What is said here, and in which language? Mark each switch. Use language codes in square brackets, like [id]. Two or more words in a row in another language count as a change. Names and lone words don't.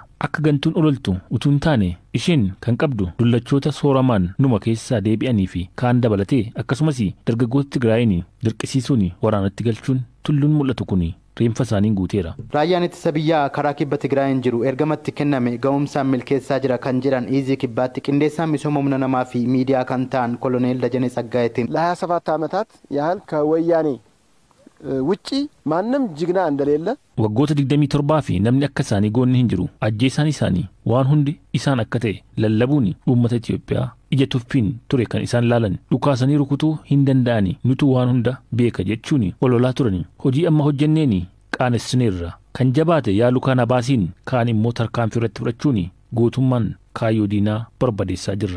[om] Akka gantuun ololtu utuu hin taane isheen kan qabdu dullachoota sooramaan numa keessaa deebi'anii fi kaan dabalatee akkasumas dargaggoota Tigraayin dirqisiisuun waraanatti galchuun tulluun mul'atu kun reenfa isaaniin guuteera. Raayyaan ittisa biyyaa karaa kibba Tigraayin jiru ergamatti kenname ga'umsaan milkeessaa jira kan jedhan Iizii Kibbaatti qindeessaan misooma humna namaa fi miidiyaa kan ta'an Koloneel Dajanee Tsaggaaytiin [am] ለ27 ዓመታት ያህል ከወያኔ ውጪ ማንም ጅግና እንደሌለ [om] waggoota 27 fi namni akka isaanii goonni hin jiru. Ajjeesaan isaanii waan hundi isaan akka ta'e lallabuun uummata Itoophiyaa ija tuffiin ture kan isaan laalan dhukaasanii rukutuu hin danda'ani nutu waan hunda beeka jechuun ololaa turan. Hojii amma hojjenneeni qaanessineerra kan jabaate yaaluu kana baasiin kaan immoo tarkaanfii irratti fudhachuun gootummaan kaayyoo diinaa barbadeessaa jirra.